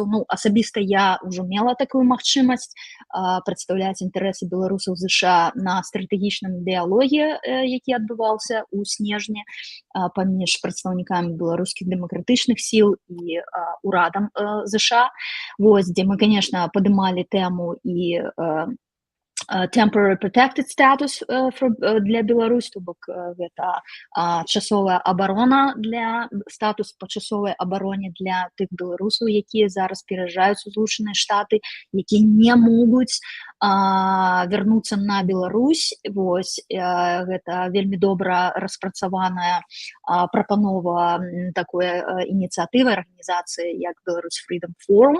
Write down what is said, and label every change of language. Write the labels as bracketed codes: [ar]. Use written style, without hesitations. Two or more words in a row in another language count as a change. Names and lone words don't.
[be] Ну, асабіста я ўжо мела такую магчымасць прадстаўляць інтарэсы беларусаў ЗША на стратэгічным дыялоге, які адбываўся ў снежні паміж прадстаўнікамі беларускіх дэмакратычных сіл і урадам ЗША. Вось, дзе мы, конечно, падымалі тэму і [en] temporary protected status [be] для Беларусь, то бок гэта часовая абарона статус па часовай абароне для тых беларусаў, якія зараз пераязджаюць у Злучаныя Штаты, якія не могуць вярнуцца на Беларусь. Вось, гэта вельмі добра распрацаваная прапанова такой ініцыятывы арганізацыі як Беларусь Freedom Forum.